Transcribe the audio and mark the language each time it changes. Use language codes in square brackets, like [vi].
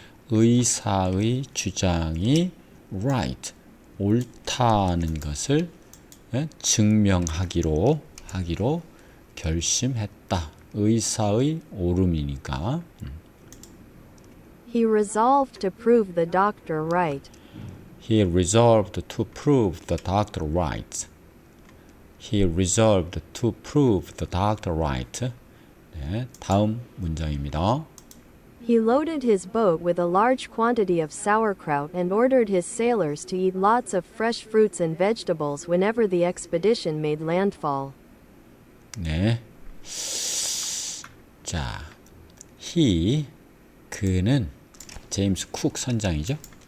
[ko] 의사의 주장이 right, 옳다는 것을 증명하기로 결심했다. 의사의 옳음이니까. [en] He resolved to prove the doctor right. He resolved to prove the doctor right. He resolved to prove the doctor right. [ko] 다음 문장입니다. [en] He loaded his boat with a large quantity of sauerkraut and ordered his sailors to eat lots of fresh fruits and vegetables whenever the expedition made landfall. [ko] 자, he, 그는 제임스 쿡 선장이죠.